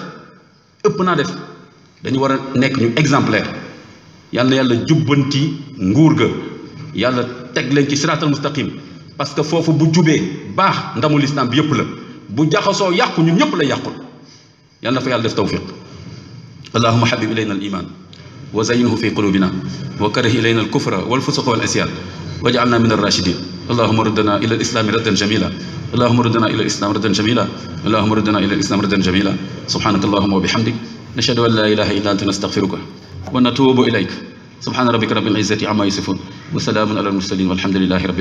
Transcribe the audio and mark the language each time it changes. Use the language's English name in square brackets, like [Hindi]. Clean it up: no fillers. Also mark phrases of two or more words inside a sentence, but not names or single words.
[Wolof] def dañu war a nekk ñu exemplaire yàlla jubbanti nguur ga yàlla teg leen ci [Arabic] الصراط المستقيم [French] parce que [Wolof] foofu bu jubee baax ndamul islam bi yëpp la bu jaxasoo yàqu ñun ñëpp la yàqul yàlla na fa yàlla def tawfiq [Arabic] اللهم حبب إلينا الإيمان وزينه في قلوبنا وكره إلينا الكفر والفسوق والعصيان واجعلنا من الراشدين اللهم ردنا إلى الإسلام ردا جميلا اللهم ردنا إلى الإسلام ردا جميلا اللهم ردنا إلى الإسلام ردا جميلا سبحانك اللهم وبحمدك نشهد أن لا إله إلا أنت نستغفرك ونتوب إليك سبحان ربك رب العزة عما يصفون وسلام على المرسلين والحمد لله رب